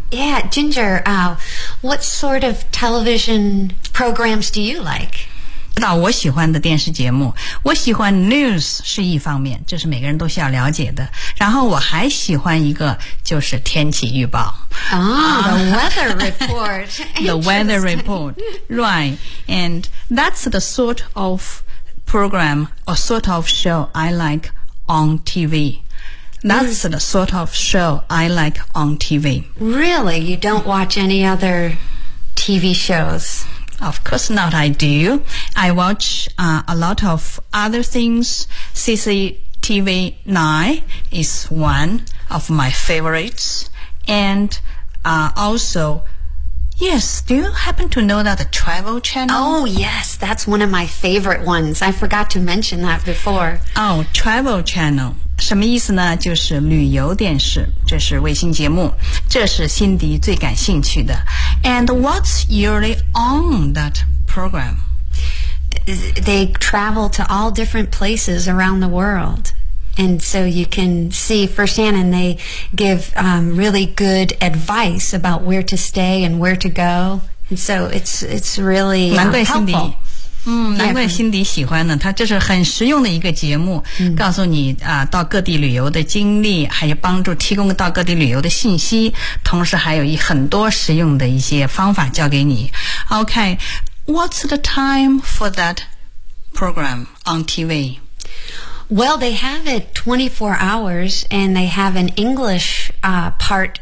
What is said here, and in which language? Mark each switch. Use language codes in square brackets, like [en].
[en] Yeah, Ginger, what sort of television programs do you like? [zh] 知道我喜欢的电视节目我喜欢 news 是一方面这是每个人都需要了解的然后我还喜欢一个就是天气预报 [en] the weather report The weather report, right And that's the sort ofprogram or sort of show I like on TV. That's the sort of show I like on TV. Really? You don't watch any other TV shows? Of course not, I do. I watch a lot of other things. CCTV 9 is one of my favorites. And also... Yes, do you happen to know that the Travel Channel? Oh, yes, that's one of my favorite ones. I forgot to mention that before. Oh, Travel Channel. [zh] 什么意思呢？就是旅游电视，这是卫星节目，这是辛迪最感兴趣的。 [en] And what's usually on that program? They travel to all different places around the world. And so you can see firsthand, and they give really good advice about where to stay and where to go. And so it's really [zh] 难怪 [en] helpful. [zh] 难怪辛迪喜欢呢，他这是很实用的一个节目，告诉你啊，到各地旅游的经历，还有帮助提供到各地旅游的信息，同时还有很多实用的一些方法教给你。 [en] OK, what's the time for that program on TV? Well, they have it 24 hours, and they have an English, part.